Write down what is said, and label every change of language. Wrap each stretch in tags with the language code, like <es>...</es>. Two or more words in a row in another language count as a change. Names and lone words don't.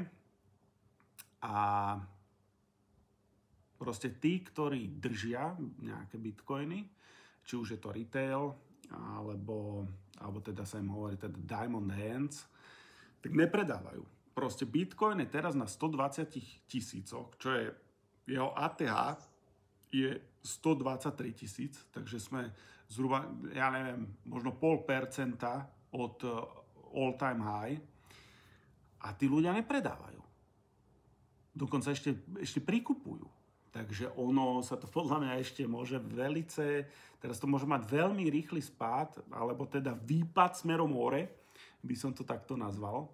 <sk>A proste tí, ktorí držia nejaké Bitcoiny, či už je to retail, alebo teda sa im hovorí teda</sk> <en>diamond hands,</en> <sk>tak nepredávajú. Proste Bitcoin je teraz na 120 000, čo je jeho ATH je 123 000, takže sme zhruba, ja neviem, možno 0,5% od</sk> <en>all time high</en> <sk>a tí ľudia nepredávajú. Dokonca ešte prikupujú. Takže ono sa to podľa mňa ešte môže teraz to môže mať veľmi rýchly spád, alebo teda výpad smerom hore, by som to takto nazval.</sk>